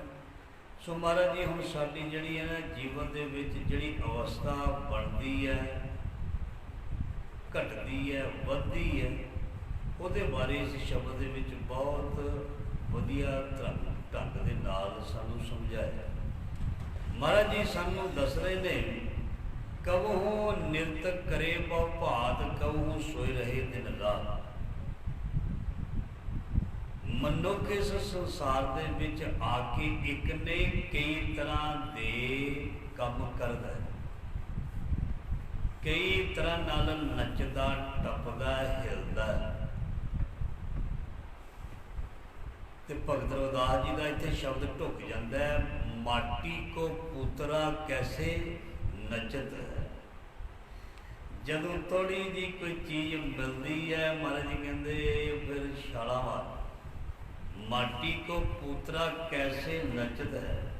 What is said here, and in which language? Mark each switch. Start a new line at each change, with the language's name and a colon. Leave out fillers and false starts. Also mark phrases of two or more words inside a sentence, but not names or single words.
Punjabi: ਸੋ ਮਹਾਰਾਜ ਜੀ ਹੁਣ ਸਾਡੀ ਜਿਹੜੀ ਹੈ ਨਾ ਜੀਵਨ ਦੇ ਵਿੱਚ ਜਿਹੜੀ ਅਵਸਥਾ ਬਣਤੀ ਹੈ, ਘਟਤੀ ਹੈ, ਵਧਦੀ ਹੈ, ਉਹਦੇ ਬਾਰੇ ਇਸ ਸ਼ਬਦ ਦੇ ਵਿੱਚ ਬਹੁਤ ਵਧੀਆ ਢੰਗ ਦੇ ਨਾਲ ਸਾਨੂੰ ਸਮਝਾਇਆ। ਮਹਾਰਾਜ ਜੀ ਸਾਨੂੰ ਦੱਸ ਰਹੇ ਨੇ
Hindi: कबहू निरत करे बहु भात, कबहू सोए रहे दिन रात।
Punjabi: ਮਨੁੱਖ ਇਸ ਸੰਸਾਰ ਦੇ ਵਿੱਚ ਆਕੇ ਏਕ ਨੇ ਕਈ ਤਰ੍ਹਾਂ ਦੇ ਕਾਮ ਕਰਦਾ ਹੈ, ਕਈ ਤਰ੍ਹਾਂ ਨਾਲ ਨੱਚਦਾ ਟੱਪਦਾ ਹਿੱਲਦਾ। ਤੇ ਭਗਤ ਰਵਿਦਾਸ ਜੀ ਕਾ ਇੱਥੇ ਸ਼ਬਦ ਢੁੱਕ ਜਾਤਾ ਹੈ,
Hindi: माटी को पुतरा कैसे नचत है।
Punjabi: ਜਦੋਂ ਥੋੜ੍ਹੀ ਜੀ ਕੋਈ ਚੀਜ਼ ਮਿਲਤੀ ਹੈ ਮਹਾਰਾਜ ਜੀ ਕਹਿਤੇ ਫਿਰ ਛਾਲਾ ਮਾਰ,
Hindi: माटी को पुतरा कैसे नचत है।